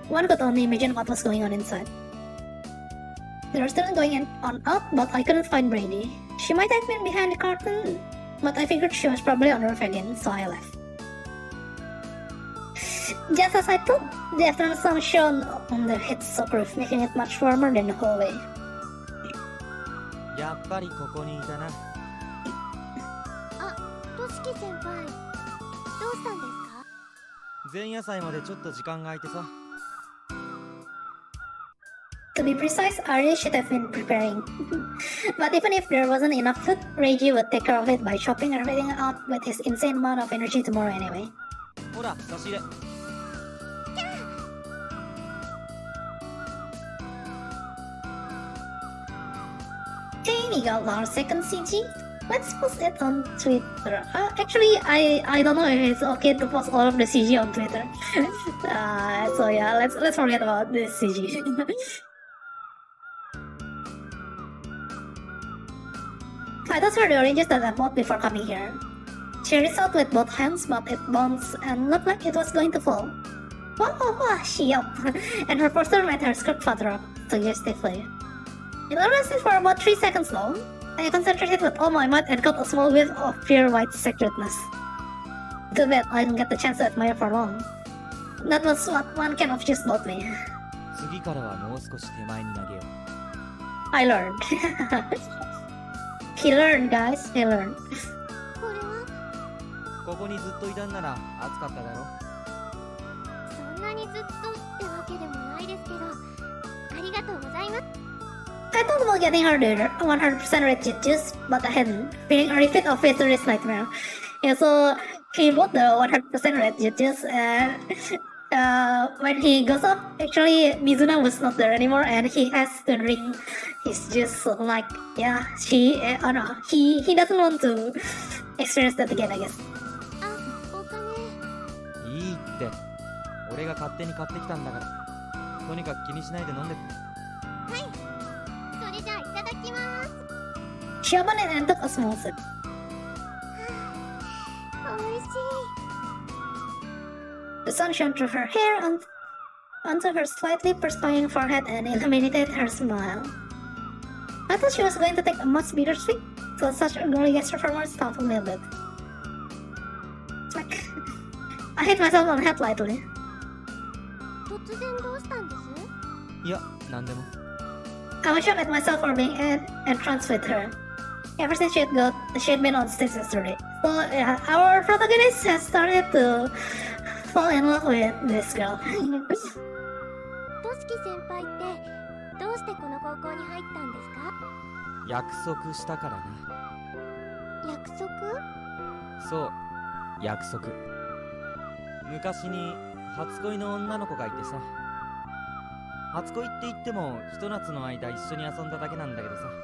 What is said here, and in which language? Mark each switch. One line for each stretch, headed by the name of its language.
English: One could only imagine what was going on inside. They were still going on out, but I couldn't find Brady. She might have been behind the curtain, but I figured she was probably on the roof again, so I left. Just as I thought, the afternoon sun shone on the headstock roof, making it much warmer than the hallway.
Japanese: やっぱりここにいたな。としき先輩、どうしたんですか？前夜祭までちょっと時間が空いてさ。
English: To be precise, Ari should have been preparing. But even if there wasn't enough food, Reiji would take care of it by chopping everything out with his insane amount of energy tomorrow anyway.
Japanese: ほら、差し入れ。
English: Hey, we got our second CG. Let's post it on Twitter. Actually, I don't know if it's okay to post all of the CG on Twitter. So yeah, let's forget about this CG. I thought were the oranges that I bought before coming here. She reached out with both hands, but it bounced and looked like it was going to fall. Wow, she yelped, and her posture made her skirt flutter up suggestively. It lasted for about 3 seconds though. I concentrated with all my might and got a small whiff of pure white sacredness. Too bad I didn't get the chance to admire for long. That was what one can have just bought me.
Japanese: 次からはもう少し手前に投げよう。
English: I learned. He learned, guys. He learned.
Japanese: これはここにずっといたんなら暑かっただろ。そんなにずっとってわけでもないですけど、ありがとうございます。
English: I thought about getting her the 100% red juice, but I hadn't, being a repeat of Victory's nightmare. Yeah, so he bought the 100% red juice, and when he goes up, actually Mizuna was not there anymore, and he has to drink his juice. Like, yeah, he doesn't want to experience that again, I guess.
Japanese: お金。いいって。俺が勝手に買ってきたんだから。とにかく気にしないで飲んで。はい。それじゃあいただきます。
English: She opened it and took a small sip.
Japanese: おいしい。
English: The sun shone through her hair onto her slightly perspiring forehead and illuminated her smile. I thought she was going to take a much bigger swig, so such a girly gesture from her startled me a bit. Smack. I hit myself on the head lightly.
Japanese: 突然どうしたんです？いや、なんでも。
English: I was shocked at myself for being entranced with her. Ever since she had been on stage yesterday. So yeah, our protagonist has started to fall in love with this girl.
Japanese: としき先輩ってどうしてこの高校に入ったんですか？約束したからな。約束？そう、約束。昔に初恋の女の子がいてさ。初恋って言ってもひと夏の間一緒に遊んだだけなんだけどさ。